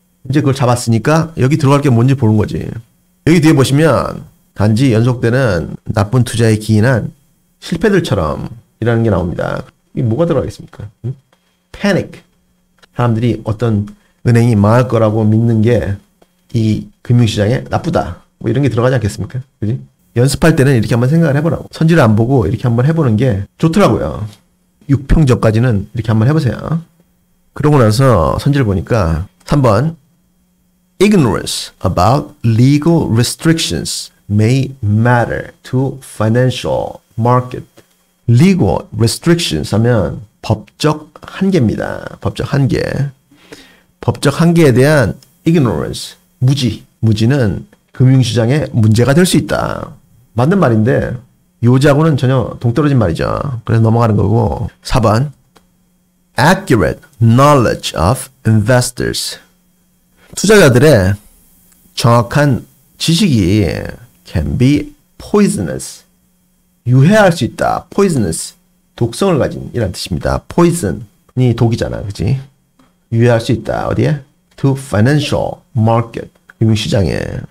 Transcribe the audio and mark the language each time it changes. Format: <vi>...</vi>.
<ko>이제 그걸 잡았으니까 여기 들어갈 게 뭔지 보는 거지. 여기 뒤에 보시면 단지 연속되는 나쁜 투자에 기인한 실패들처럼 이라는 게 나옵니다. 이게 뭐가 들어가겠습니까? 응? 패닉. 사람들이 어떤 은행이 망할 거라고 믿는 게 이 금융시장에 나쁘다. 뭐 이런 게 들어가지 않겠습니까? 그지? 연습할 때는 이렇게 한번 생각을 해보라고. 선지를 안 보고 이렇게 한번 해보는 게 좋더라고요. 6평전까지는 이렇게 한번 해보세요. 그러고 나서 선지를 보니까</ko> <en>3번 Ignorance about legal restrictions may matter to financial market.</en> <ko>Legal restrictions 하면 법적 한계입니다. 법적 한계. 법적 한계에 대한 ignorance, 무지는 금융시장에 문제가 될 수 있다. 맞는 말인데 요지하고는 전혀 동떨어진 말이죠. 그래서 넘어가는 거고. 4번.</ko> <en>Accurate knowledge of investors.</en> <ko>투자자들의 정확한 지식이</ko> <en>can be poisonous.</en> <ko>유해할 수 있다. poisonous. 독성을 가진 이란 뜻입니다. poison이 독이잖아. 그치? 유해할 수 있다. 어디에?</ko> <en>to financial market.</en> <ko>금융시장에.</ko>